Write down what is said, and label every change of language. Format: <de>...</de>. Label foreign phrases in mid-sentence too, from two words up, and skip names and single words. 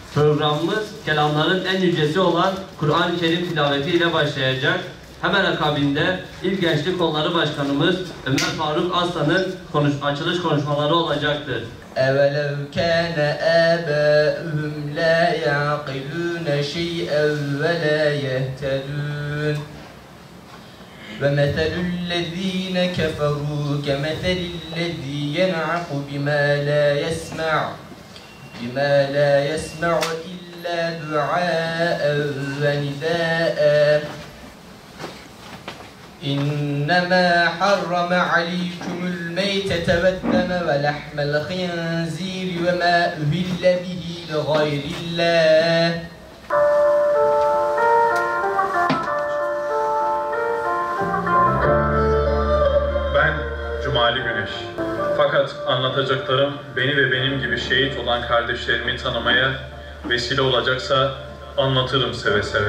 <tr>Programımız kelamların en yücesi olan Kur'an-ı Kerim tilaveti ile başlayacak. Hemen akabinde İl Gençlik Kolları Başkanımız Ömer Faruk Aslan'ın açılış konuşmaları olacaktır.</tr> <ar>اَوَلَوْ كَانَ آبَاؤُهُمْ لَا يَعْقِلُونَ شَيْئًا وَلَا يَهْتَدُونَ وَمَثَلُ الَّذ۪ينَ كَفَرُوا كَمَثَلِ الَّذ۪ي يَنْعَقُ بِمَا لَا يَسْمَعُ إِلَّا دُعَاءً وَنِدَاءً إِنَّمَا حَرَّمَ عَلَيْكُمُ الْمَيْتَةَ وَالدَّمَ وَلَحْمَ الْخِنْزِيرِ وَمَا أُهِلَّ بِهِ لِغَيْرِ اللّٰهِ</ar> <tr>Ben Cumali Güneş. Fakat anlatacaklarım beni ve benim gibi şehit olan kardeşlerimi tanımaya vesile olacaksa anlatırım seve seve.</tr>